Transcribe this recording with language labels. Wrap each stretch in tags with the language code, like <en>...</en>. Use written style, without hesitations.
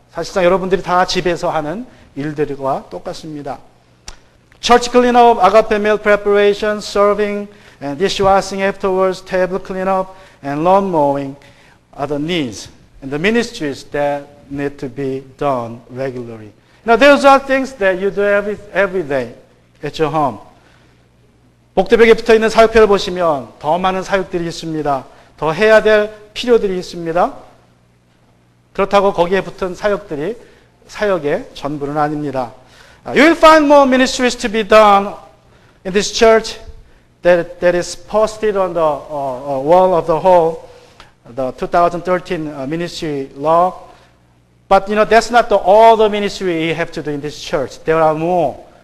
<ko>사실상 여러분들이 다 집에서 하는 일들과 똑같습니다.</ko> <en>Church cleanup, agape meal preparation, serving, and dishwashing afterwards, table cleanup, and lawn mowing are the needs and the ministries that need to be done regularly. Now, those are things that you do every day at your home.</en> <ko>목대벽에 붙어있는 사역표를 보시면 더 많은 사역들이 있습니다. 더 해야 될 필요들이 있습니다. 그렇다고 거기에 붙은 사역들이 사역의 전부는 아닙니다.</ko> <en>You will find more ministries to be done in this church that is posted on the wall of the hall, the 2013 ministry law. But that's not all the ministry you have to do in this church. There are more.</en>